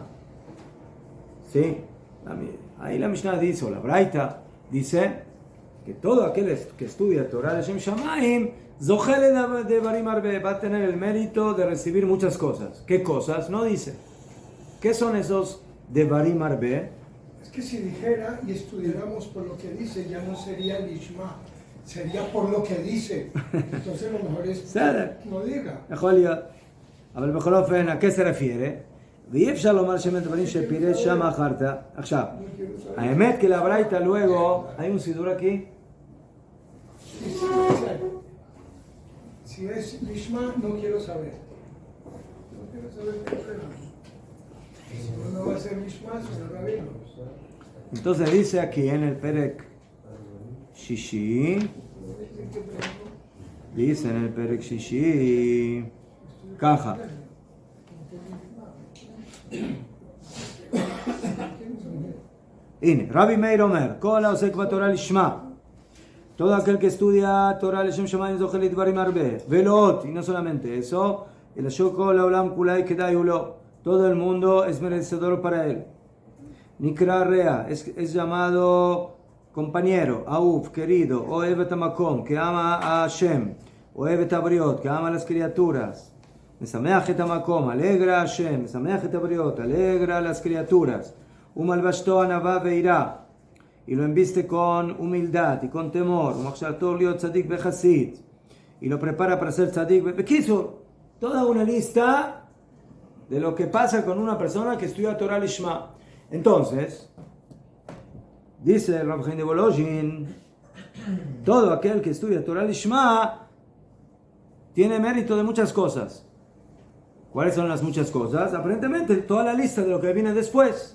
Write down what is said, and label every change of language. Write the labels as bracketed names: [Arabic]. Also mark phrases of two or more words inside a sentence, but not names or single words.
[Spanish] Sí, ahí la Mishnah dice, o la Braita dice, que todo aquel que estudia [Hebrew] תורה לשם שמיים, זוכה לדברים הרבה, [Spanish] va a tener el mérito de recibir muchas cosas. ¿Qué cosas? No dice. ¿Qué son esos [Hebrew] דברים הרבה? [Spanish] Es que si dijera y estudiáramos por lo que dice, ya no sería Lishma, sería por lo que dice. Entonces lo mejor es que no diga. [Hebrew] אבל בכל אופן, [Spanish] ¿a qué se refiere? [Hebrew] ואי אפשר לומר שהם דברים שפירש שם אחרת. עכשיו, האמת [Spanish] que la Braita luego, ¿hay un sidur aquí? Si es Lishma, no quiero saber. No quiero saber qué problema. No va a ser Lishma, sino Rabino. Entonces dice aquí en el [Hebrew] פרק שישי, [Spanish] dice en el [Hebrew] פרק שישי, [Spanish] caja. [Hebrew] הנה, רבי מאיר אומר, כל העוסק בתורה לשמה, [Spanish] todo aquel que estudia Torah [Hebrew] לשם שמיים זוכה לדברים הרבה, ולא עוד, [Spanish] y no solamente eso, [Hebrew] אלא שכל העולם כולי כדאי הוא לו, [Spanish] todo el mundo es merecedor para él. [Hebrew] נקרא רע, [Spanish] es llamado compañero, [Hebrew] אהוב, querido, אוהב את המקום, [Spanish] que ama a Hashem, [Hebrew] אוהב את הבריות, [Spanish] que ama a las criaturas, [Hebrew] משמח את המקום, [Spanish] alegra a Hashem, [Hebrew] משמח את הבריות, [Spanish] alegra a las criaturas, [Hebrew] ומלבשתו ענווה ויראה, [Spanish] y lo embiste con humildad y con temor, [Hebrew] ומחשבתו להיות צדיק וחסיד, [Spanish] y lo prepara para ser [Hebrew] צדיק, בקיצור, [Spanish] toda una lista de lo que pasa con una persona que estudia [Hebrew] תורה לשמה. [Spanish] Entonces, dice el Rav Chaim de Volozhin, todo aquel que estudia [Hebrew] תורה לשמה [Spanish] tiene mérito de muchas cosas. ¿Cuáles son las muchas cosas? Aparentemente, toda la lista de lo que viene después.